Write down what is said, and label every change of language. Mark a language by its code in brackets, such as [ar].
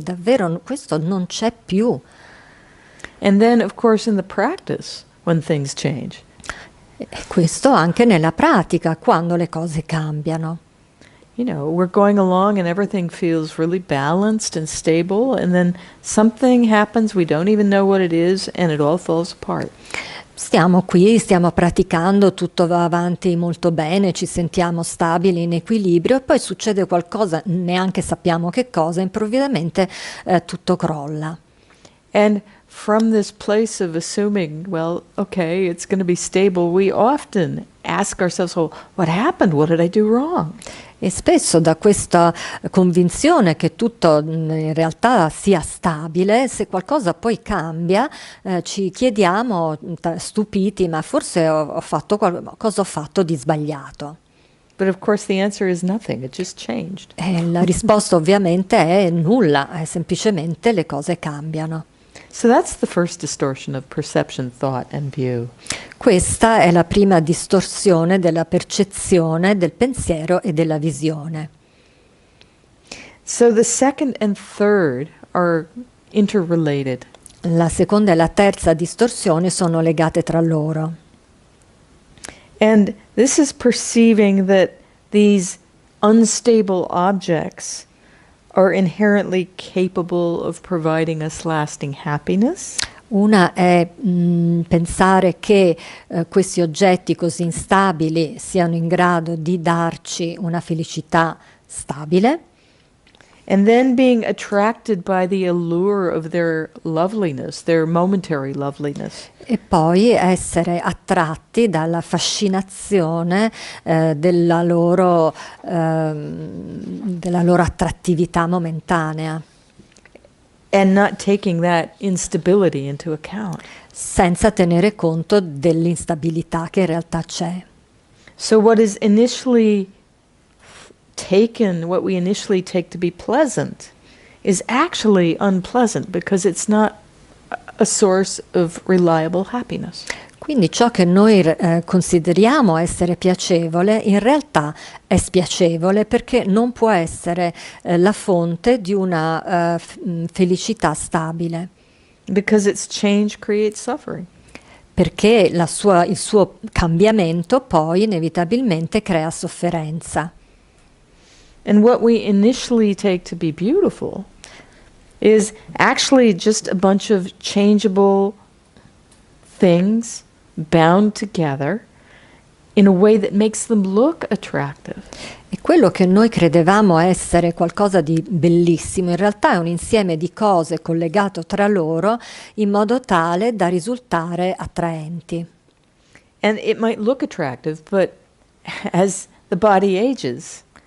[it] Davvero questo non c'è più. [en] And then, of course, in the practice, when things change. [it] E questo anche nella pratica, quando le cose cambiano. [en] We're going along and everything feels really balanced and stable, and then something happens, we don't even know what it is, and it all falls apart. [it] Stiamo qui, stiamo praticando, tutto va avanti molto bene, ci sentiamo stabili, in equilibrio, e poi succede qualcosa, neanche sappiamo che cosa, improvvisamente tutto crolla. [en] And from this place of assuming, well, okay, it's going to be stable, we often ask ourselves, well, what happened? What did I do wrong? [it] E spesso da questa convinzione che tutto in realtà sia stabile, se qualcosa poi cambia, ci chiediamo, stupiti, ma forse cosa ho fatto di sbagliato? [en] But of course the answer is nothing, it just changed. [it] E la risposta ovviamente è nulla, semplicemente le cose cambiano. [en] So that's the first distortion of perception, thought, and view. [it] Questa è la prima distorsione della percezione, del pensiero e della visione. [en] So the second and third are interrelated. [it] La seconda e la terza distorsione sono legate tra loro. [en] And this is perceiving that these unstable objects are inherently capable of providing us lasting happiness. [it] Una è pensare che questi oggetti così instabili siano in grado di darci una felicità stabile. [en] And then being attracted by the allure of their loveliness, their momentary loveliness. [it] E poi essere attratti dalla fascinazione della loro attrattività momentanea. [en] And not taking that instability into account. [it] Senza tenere conto dell'instabilità che in realtà c'è. [en] So what we initially take to be pleasant is actually unpleasant because it's not a source of reliable happiness. [it] Quindi ciò che noi consideriamo essere piacevole in realtà è spiacevole perché non può essere la fonte di una felicità stabile. [en] Because its change creates suffering. [it] Perché il suo cambiamento poi inevitabilmente crea sofferenza. [en] And what we initially take to be beautiful is actually just a bunch of changeable things bound together in a way that makes them look attractive. [it] E quello che noi credevamo essere qualcosa di bellissimo, in realtà è un insieme di cose collegato tra loro in modo tale da risultare attraenti. [en] And it might look attractive, but as the body ages,